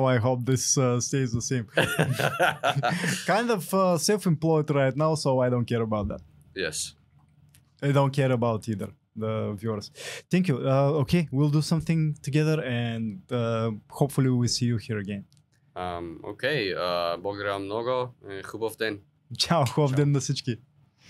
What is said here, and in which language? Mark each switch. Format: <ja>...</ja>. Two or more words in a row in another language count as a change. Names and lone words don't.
<en>I hope this stays the same. Kind of self-employed right now, so I don't care about that. Yes. I don't care about either the viewers. Thank you. Okay, we'll do something together, and hopefully we'll see you here again.</en> <bg>Okay. Благодаря много. Хубав ден. Чао, хубав ден на всички.</bg>